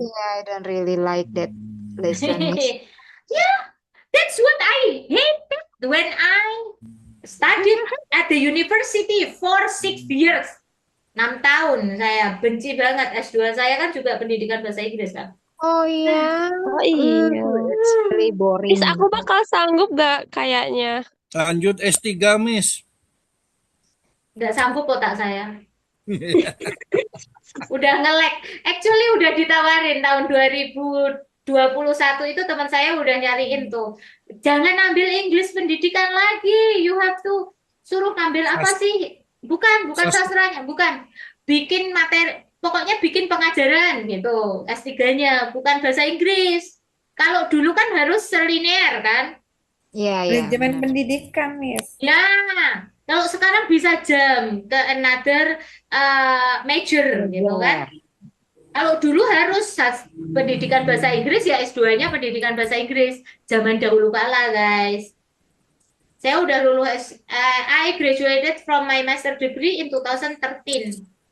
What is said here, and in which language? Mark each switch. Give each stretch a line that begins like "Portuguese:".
English: Yeah, I don't really like that lesson, Miss. Yeah, that's what I hated when I studied at the university for 6 years.
Indonesian: 6 tahun saya benci banget. S2 saya kan juga pendidikan bahasa Inggris kan. Oh iya. Oh iya.
English: It's really boring.
Indonesian: Miss, aku bakal sanggup gak kayaknya? Lanjut S3, Miss. Nggak sanggup otak saya. Udah nge-lag.
English: Actually
Indonesian: udah ditawarin tahun 2021 itu teman saya udah nyariin tuh. Jangan ambil English pendidikan lagi.
English: You have to
Indonesian: suruh ambil apa sih? Bukan sastranya, bukan. Bikin materi, pokoknya bikin pengajaran gitu. S3-nya, bukan bahasa Inggris. Kalau dulu kan harus selinear kan? Iya, iya. Manajemen pendidikan, Miss. Ya, kalau sekarang bisa jam ke
English: another major
Indonesian: gitu kan. Kalau dulu harus pendidikan bahasa Inggris ya S2-nya pendidikan bahasa Inggris. Zaman dahulu kala, guys. Saya udah lulus,
English: I graduated from my master degree in 2013.